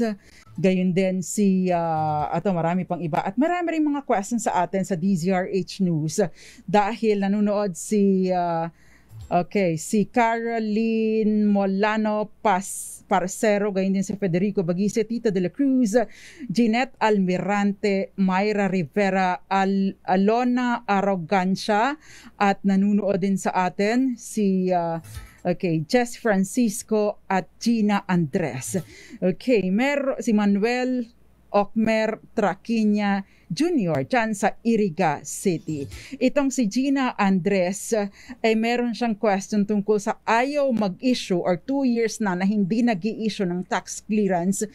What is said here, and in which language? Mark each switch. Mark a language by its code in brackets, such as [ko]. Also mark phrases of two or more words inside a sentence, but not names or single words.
[tl] Gayon din marami pang iba. At marami rin mga questions sa atin sa DZRH News dahil nanonood si Caroline Molano Parcero, gayon din si Federico Baguise, Tita de la Cruz, Jeanette Almirante, Mayra Rivera, Alona Arrogancia, at nanunood din sa atin si Jess Francisco at Gina Andres. Okay, si Manuel Okmer Traquiña Jr. dyan sa Iriga City. Itong si Gina Andres ay meron siyang question tungkol sa ayaw mag-issue or 2 years na hindi nag-i-issue ng [en] tax clearance.